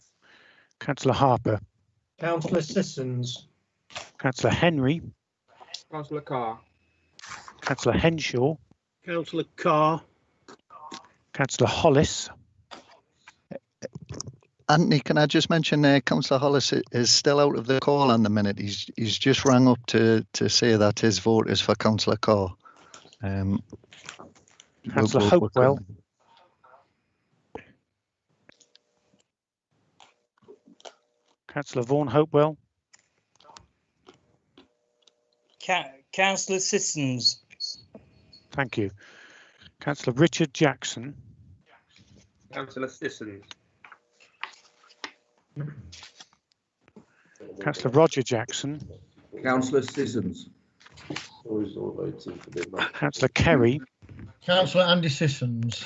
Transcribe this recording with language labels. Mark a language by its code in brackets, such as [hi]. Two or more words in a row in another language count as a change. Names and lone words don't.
[en] Councillor Harper. Councillor Sissons. Councillor Henry. Councillor Carr. Councillor Henshaw. Councillor Carr. Councillor Hollis. Anthony, can I just mention Councillor Hollis is still out of the call on the minute. He's just rang up to say that his vote is for Councillor Carr. Councillor Hopewell. Councillor Vaughan Hopewell. Councillor Sissons. Thank you. Councillor Richard Jackson. Councillor Sissons. Councillor Roger Jackson. Councillor Sissons. Councillor Kerry. Councillor Andy Sissons.